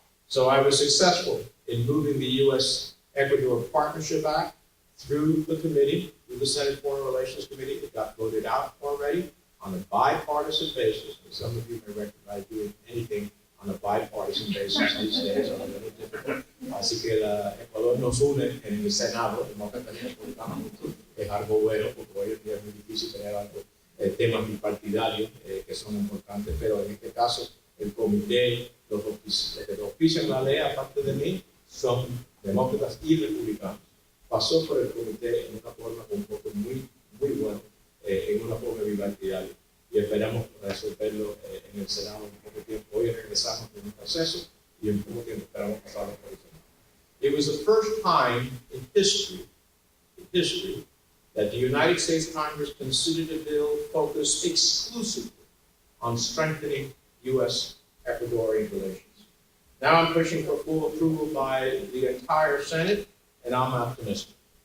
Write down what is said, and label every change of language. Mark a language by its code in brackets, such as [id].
[en] So I was successful in moving the US Ecuador Partnership Act through the committee, through the Senate Foreign Relations Committee. It got voted out already on a bipartisan basis, and some of you may recognize doing anything on a bipartisan basis these days are a little difficult. [es] Así que Ecuador nos une en el Senado, demócratas y republicanos, es algo bueno, porque hoy en día es muy difícil tener algo, temas bipartidarios que son importantes, pero en este caso el comité, los que auspician la ley, aparte de mí, son demócratas y republicanos. Pasó por el comité en una forma un poco muy bueno, en una forma bilateral y esperamos resolverlo en el Senado en poco tiempo. Hoy regresamos con un proceso y en poco tiempo esperamos pasarlo por el Senado. [en] It was the first time in history that the United States Congress considered a bill focused exclusively on strengthening U.S. Ecuadorian relations. Now I'm pushing for full approval by the entire Senate, and I'm optimistic.